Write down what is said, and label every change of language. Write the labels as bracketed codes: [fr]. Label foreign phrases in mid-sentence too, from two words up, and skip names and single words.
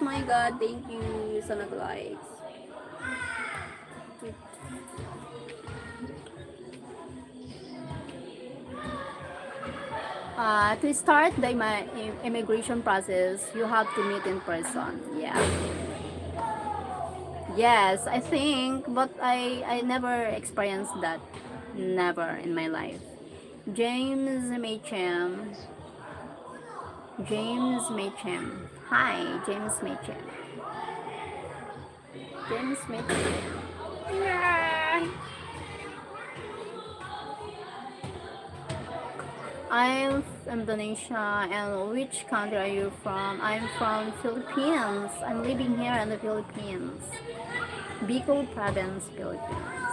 [en] My God, thank you so much likes. To start the immigration process, you have to meet in person. Yeah. Yes, I think, but I never experienced that. Never in my life. James Machem. James Machem. Hi, James Machem. James Machem. Yeah. I'm from Indonesia. And which country are you from? I'm from Philippines. I'm living here in the Philippines. Bicol province, Philippines.